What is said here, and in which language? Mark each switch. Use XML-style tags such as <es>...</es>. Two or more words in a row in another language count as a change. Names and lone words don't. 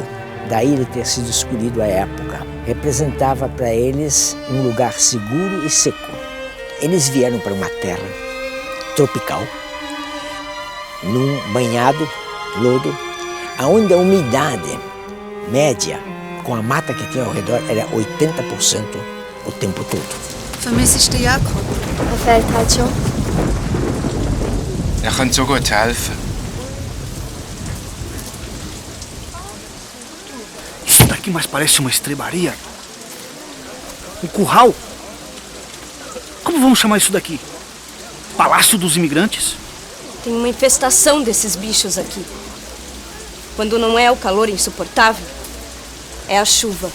<pt>Daí ele ter sido escolhido à época. Representava para eles um lugar seguro e seco. Eles vieram para uma terra tropical, num banhado, lodo, onde a umidade média, com a mata que tinha ao redor, era 80% o tempo todo.</pt> <de>Vermisse ich den Jakob? Fehlt halt schon. Könnte so gut helfen.</de> <pt>Isso daqui mais parece uma estrebaria. Um curral. Como vamos chamar isso daqui? Palácio dos Imigrantes? Tem uma infestação desses bichos aqui. Quando não é o calor insuportável, é a chuva.</pt>